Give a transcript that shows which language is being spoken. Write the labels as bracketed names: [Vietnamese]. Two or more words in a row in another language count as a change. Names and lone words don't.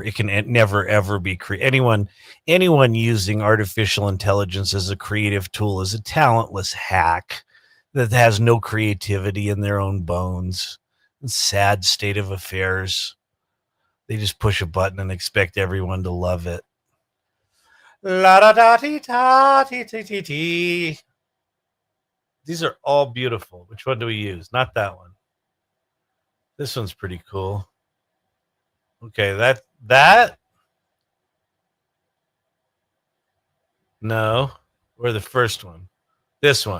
[English] It can never ever be anyone using artificial intelligence as a creative tool is a talentless hack that has no creativity in their own bones. Sad state of affairs. They just push a button and expect everyone to love it. La da da ti ta ti ti ti ti. These are all beautiful. Which one do we use? Not that one. This one's pretty cool. Okay, that. No, or the first one. This one.